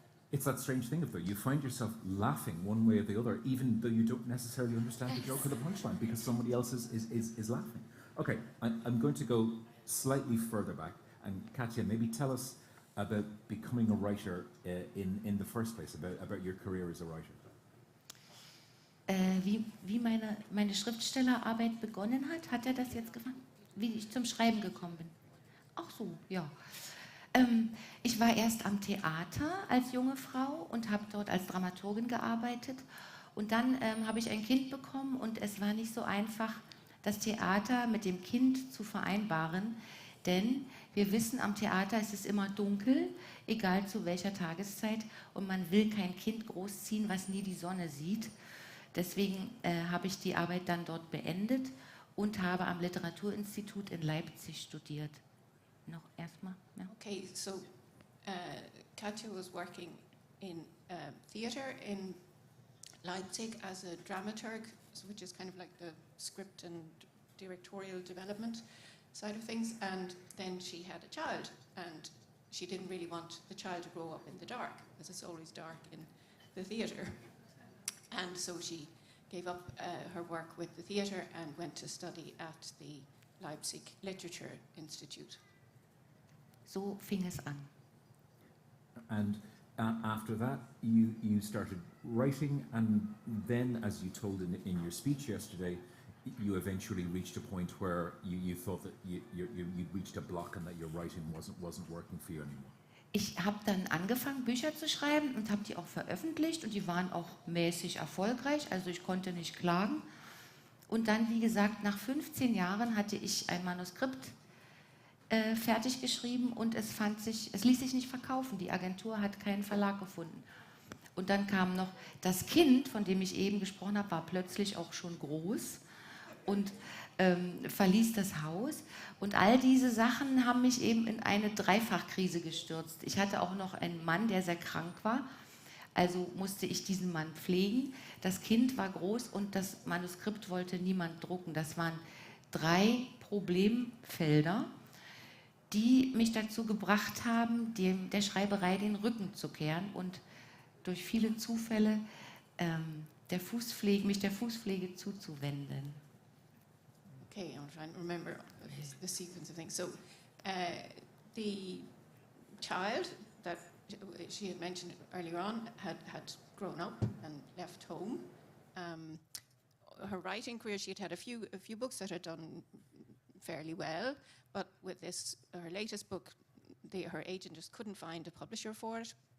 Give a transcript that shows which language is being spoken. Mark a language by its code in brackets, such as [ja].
[en] It's that strange thing of though, you find yourself laughing one way or the other, even though you don't necessarily understand the joke or the punchline, because somebody else is laughing. Okay, I'm going to go slightly further back, and Katja, maybe tell us about becoming a writer in the first place, about your career as a writer. [de] Wie meine Schriftstellerarbeit begonnen hat er das jetzt gefragt? Wie ich zum Schreiben gekommen bin. Ach so, ja. Ich war erst am Theater als junge Frau und habe dort als Dramaturgin gearbeitet. Und dann habe ich ein Kind bekommen und es war nicht so einfach, das Theater mit dem Kind zu vereinbaren, denn Wir wissen, am Theater ist es immer dunkel, egal zu welcher Tageszeit. Und man will kein Kind großziehen, was nie die Sonne sieht. Deswegen habe ich die Arbeit dann dort beendet und habe am Literaturinstitut in Leipzig studiert. Noch erstmal? Ja. [en] Okay, so Katja was working in theatre in Leipzig as a dramaturg, which is kind of like the script and directorial development side of things, and then she had a child, and she didn't really want the child to grow up in the dark, because it's always dark in the theatre. And so she gave up her work with the theatre and went to study at the Leipzig Literature Institute. [de] So fing es an. [en] And after that, you started writing, and then, as you told in your speech yesterday, you eventually reached a point where you thought that you'd reached a block and that your writing wasn't working for you anymore. [de] Ich habe dann angefangen, Bücher zu schreiben und habe die auch veröffentlicht und die waren auch mäßig erfolgreich, also ich konnte nicht klagen. Und dann, wie gesagt, nach 15 Jahren hatte ich ein Manuskript fertig geschrieben und es ließ sich nicht verkaufen. Die Agentur hat keinen Verlag gefunden. Und dann kam noch das Kind, von dem ich eben gesprochen habe, war plötzlich auch schon groß und verließ das Haus. Und all diese Sachen haben mich eben in eine Dreifachkrise gestürzt. Ich hatte auch noch einen Mann, der sehr krank war. Also musste ich diesen Mann pflegen. Das Kind war groß und das Manuskript wollte niemand drucken. Das waren 3 Problemfelder, die mich dazu gebracht haben, der Schreiberei den Rücken zu kehren und durch viele Zufälle mich der Fußpflege zuzuwenden. [en] Okay, I'm trying to remember the sequence of things. So, the child that she had mentioned earlier on had grown up and left home. Her writing career, she had a few books that had done fairly well, but with her latest book, her agent just couldn't find a publisher for it.